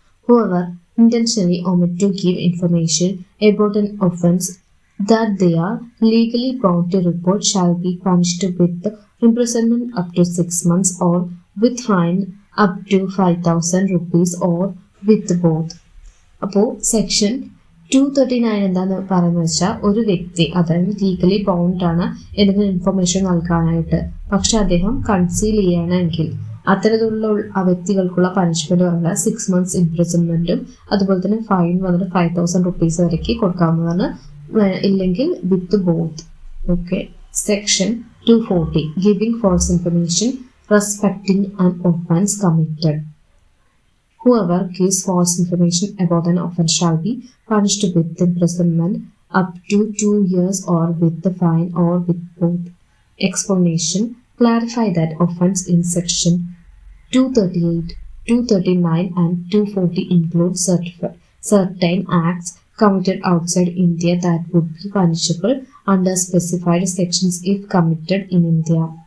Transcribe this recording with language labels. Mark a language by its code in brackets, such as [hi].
[en] Whoever intentionally omit to give information about an offense that they are legally bound to report shall be punished with imprisonment up to 6 months or with fine up to 5,000 rupees or with both. [ml] അപ്പോൾ section 239 എന്താന്ന് പറയുന്നത് വെച്ചാൽ, ഒരു വ്യക്തി അതായത് legally bound ആണ് എന്തെങ്കിലും information നൽകാനായിട്ട്, പക്ഷെ അദ്ദേഹം കൺസീൽ ചെയ്യണമെങ്കിൽ അത്തരത്തിലുള്ള ആ വ്യക്തികൾക്കുള്ള പനിഷ്മെന്റ് പറഞ്ഞാൽ 6 months ഇംപ്രിസൺമെന്റും അതുപോലെ തന്നെ ഫൈൻ വന്നിട്ട് 5,000 rupees വരയ്ക്ക് കൊടുക്കാവുന്നതാണ്, ഇല്ലെങ്കിൽ [en] With both. [ml] Okay. [en] Section 240 giving false information respecting an offence committed. Whoever gives false information about an offense shall be punished with imprisonment up to 2 years or with the fine or with both. Explanation: clarify that offense in section 238, 239 and 240 include certain acts committed outside India that would be punishable under specified sections if committed in India.